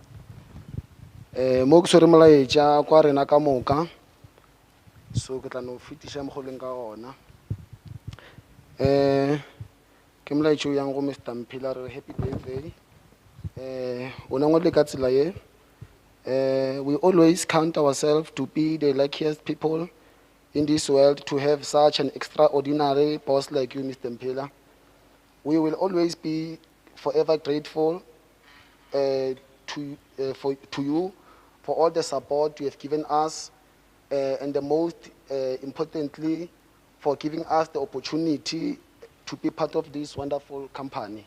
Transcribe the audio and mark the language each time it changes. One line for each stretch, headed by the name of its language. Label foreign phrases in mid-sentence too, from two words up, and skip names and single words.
Northern Sotho: Mo ke sore molaetša kwa rena ka moka, so ke tla no fetiša mo go leng ka gona. Ke molaetša o yang go Mr. Mphela, re
English: happy birthday.
Northern Sotho: O nangwe le ka tsela ye.
English: We always count ourselves to be the luckiest people in this world to have such an extraordinary boss like you, Mr. Mphela. We will always be forever grateful to you for all the support you have given us, and the most importantly, for giving us the opportunity to be part of this wonderful company.